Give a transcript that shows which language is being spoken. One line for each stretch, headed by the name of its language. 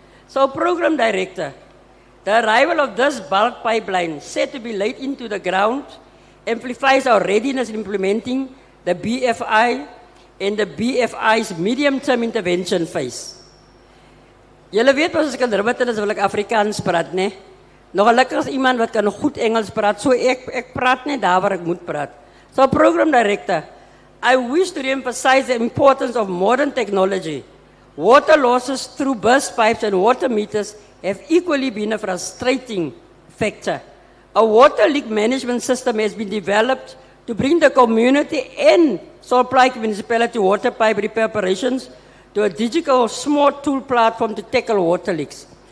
English: So, Program Director, the arrival of this bulk pipeline set to be laid into the ground amplifies our readiness in implementing the BFI and the BFI's medium-term intervention phase.
Afrikaans: Julle weet as ek in Riverton is, wil ek Afrikaans praat, ne? Nog gelukkig is iemand wat kan goed Engels praat, so ek praat net daar waar ek moet praat.
English: So, Program Director, I wish to re-emphasize the importance of modern technology. Water losses through burst pipes and water meters have equally been a frustrating factor. A water leak management system has been developed to bring the community and Plaatje Municipality water pipe repair operations to a digital smart tool platform to tackle water leaks.